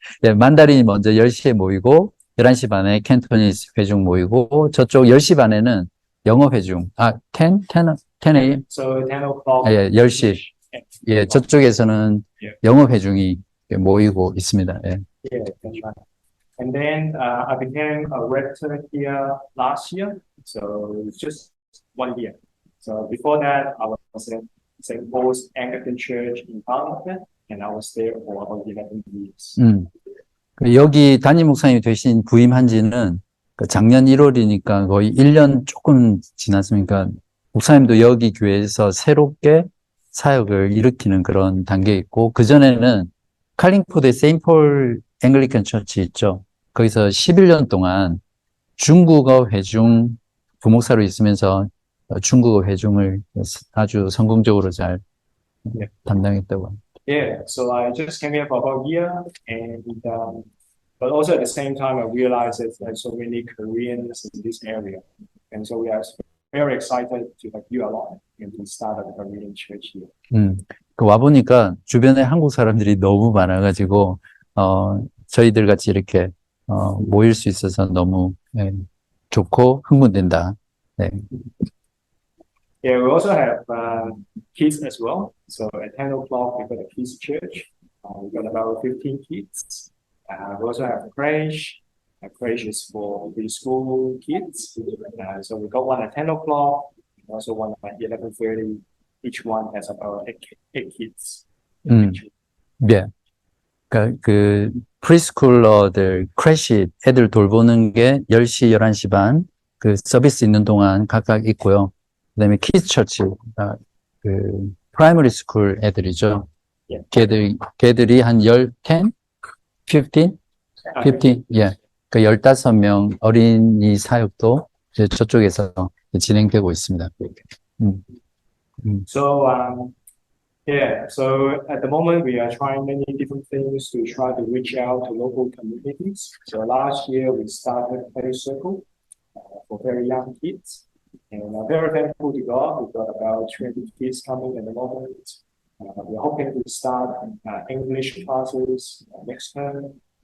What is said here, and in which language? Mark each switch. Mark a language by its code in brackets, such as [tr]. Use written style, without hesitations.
[ko] 네, 만다린이 먼저 10시에 모이고, 11시 반에 캔토니스 회중 모이고, 저쪽 10시 반에는 영어 회중, [en] 10 a.m? So 10 o'clock. [ko] 예, 10시. 예, 저쪽에서는 영어 회중이 모이고 있습니다. 예. [en] Yeah, that's right. And then I became a rector here last year, so it's just 1 year. So before that, I was at St. Paul's Anglican Church in Parliament, and I was there for about 11 years. [ko] 여기 담임 목사님이 되신 부임한 지는 작년 1월이니까 거의 1년 조금 지났으니까 목사님도 여기 교회에서 새롭게 사역을 일으키는 그런 단계에 있고, 그전에는 칼링포드의 세인폴 앵글리칸 처치 있죠. 거기서 11년 동안 중국어 회중 부목사로 있으면서 중국어 회중을 아주 성공적으로 잘 담당했다고 합니다. [en] Yeah, so I just came here for about a year, and but also at the same time, I realized that there's so many Koreans in this area, and so we are very excited to have you along and to start a Korean church here. [ko] 와보니까 주변에 한국 사람들이 너무 많아가지고, 저희들 같이 이렇게, 모일 수 있어서 너무, 좋고 흥분된다. 네. [en] Yeah, we also have kids as well. So at 10 o'clock, we got a kids church. We got about 15 kids. We also have a creche. A creche is for preschool kids. So we got one at 10 o'clock, and also one at 11:30. Each one has about eight kids. [ko] 네. 그 프리스쿨러들, 크래시 애들 돌보는 게 10시, 11시 반, 그 서비스 있는 동안 각각 있고요. 그 다음에 키즈 처치, 그 프라이머리 스쿨 애들이죠. 걔들이 한 10, 15? 예. 그 15명 어린이 사역도 이제 저쪽에서 진행되고 있습니다. [en] So, yeah, so at the moment we are trying many different things to try to reach out to local communities. So last year we started Play Circle for very young kids, and I'm very thankful to God. We've got about 20 kids coming at the moment. We're hoping to start English classes next term.